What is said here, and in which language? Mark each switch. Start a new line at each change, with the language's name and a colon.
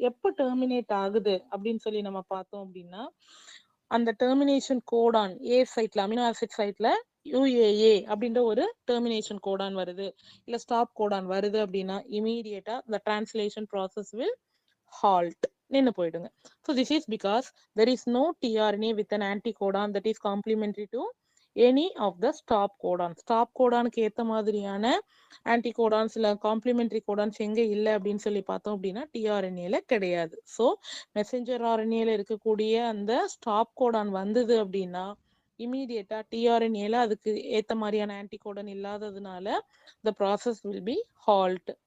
Tamil: எப்போ டெர்மினேட் ஆகுது அப்படின்னு சொல்லி நம்ம பார்த்தோம் அப்படின்னா அந்த டெர்மினேஷன் கோடான் ஏ சைட்ல அமினோ ஆசிட் சைட்ல UAA அப்படின்ற ஒரு டெர்மினேஷன் கோடான் வருது, இல்ல ஸ்டாப் கோடான் வருது அப்படின்னா இமீடியட்டா
English: the translation process will halt,
Tamil: நின்னு போயிடுங்க.
English: So this is because there is no tRNA with an anticodon that is complementary to any of the stop codon.
Tamil: Stop கோடானுக்கு ஏத்த மாதிரியான ஆன்டிகோடான்ஸ் இல்ல காம்ப்ளிமெண்டரி கோடான்ஸ் எங்க இல்லை அப்படின்னு சொல்லி பார்த்தோம் அப்படின்னா டிஆர்என்ஏல கிடையாது. ஸோ மெசஞ்சர் ஆர்என்ஏல இருக்கக்கூடிய அந்த ஸ்டாப் கோடான் வந்தது அப்படின்னா இமீடியட்டா டிஆர்என்ஏல அதுக்கு ஏத்த மாதிரியான ஆன்டிகோடன் இல்லாததுனால
English: the process will be halt.